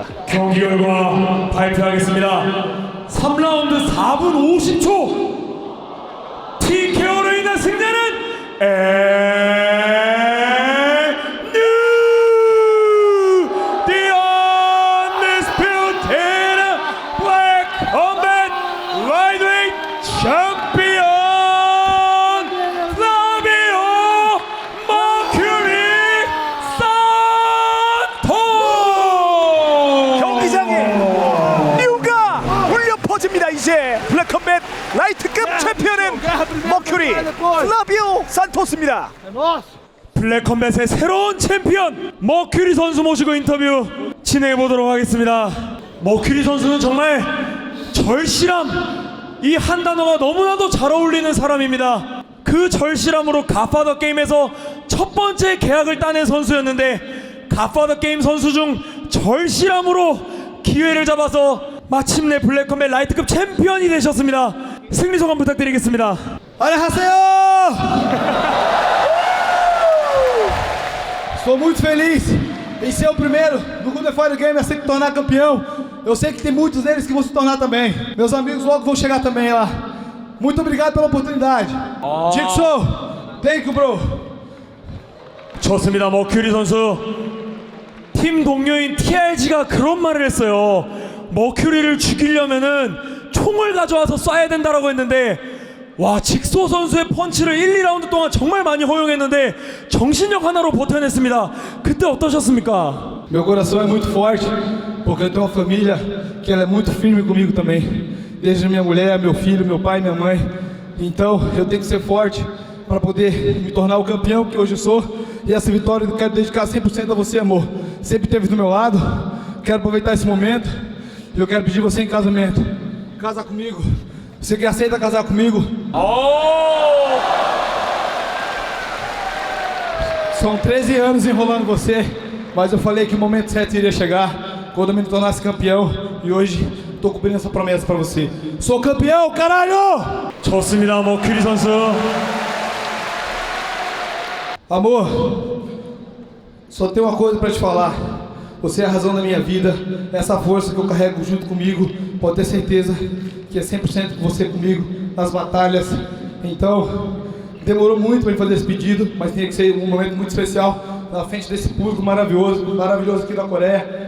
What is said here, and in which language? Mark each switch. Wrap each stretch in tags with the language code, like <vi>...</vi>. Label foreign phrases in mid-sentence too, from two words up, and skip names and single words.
<ko>경기 결과 발표하겠습니다. 3라운드 4분 50초 TKO로 인한 승자는</ko> <en>The Undisputed Black Combat Lightweight Champion Flavio Mercury Santos.</en> <ko>경기장에 류가 울려 퍼집니다. 이제 블랙컴뱃 라이트급 챔피언은 머큐리 플라비오 산토스입니다. 블랙컴뱃의 새로운 챔피언 머큐리 선수 모시고 인터뷰 진행해 보도록 하겠습니다. 머큐리 선수는 정말 절실함, 이 한 단어가 너무나도 잘 어울리는 사람입니다. 그 절실함으로 갓파더 게임에서 첫 번째 계약을 따낸 선수였는데 갓파더 게임 선수 중 절실함으로 기회를 잡아서 마침내 블랙컴뱃 라이트급 챔피언이 되셨습니다. 승리 소감 부탁드리겠습니다. 안녕하세요!</ko> <pt>Estou muito feliz em ser o primeiro do Good Fighter Game a se tornar campeão. Eu sei que tem muitos deles que vão se tornar também. Meus amigos logo vão chegar também lá. Muito obrigado pela oportunidade.</pt> <en>Jigsaw, thank you, bro.</en> <ko>좋습니다. 머큐리 선수 팀 동료인 TRG가 그런 말을 했어요. 머큐리를 죽이려면은 총을 가져와서 쏴야 된다라고 했는데, 와, 직소 선수의 펀치를 1, 2라운드 동안 정말 많이 허용했는데 정신력 하나로 버텨냈습니다. 그때 어떠셨습니까?</ko> <pt>Meu coração é muito forte porque eu tenho uma família que ela é muito firme comigo também. Desde minha mulher, meu filho, meu pai, minha mãe. Então eu tenho que ser forte para poder me tornar o campeão que hoje eu sou. E essa vitória eu quero dedicar 100% a você, amor. Sempre esteve do meu lado. Quero aproveitar esse momento e eu quero pedir você em casamento. Casa comigo. Você que aceita casar comigo? São 13 anos enrolando você, mas eu falei que o momento certo iria chegar quando eu me tornasse campeão e hoje estou cumprindo essa promessa para você. Sou campeão, caralho!</pt> <ko>좋습니다. 머큐리 선수.</ko> <pt>Amor, só tenho uma coisa para te falar. Você é a razão da minha vida, essa força que eu carrego junto comigo. Pode ter certeza que é 100% com você comigo nas batalhas. Então, demorou muito para fazer esse pedido, mas tinha que ser um momento muito especial na frente desse público maravilhoso aqui da Coreia.</pt>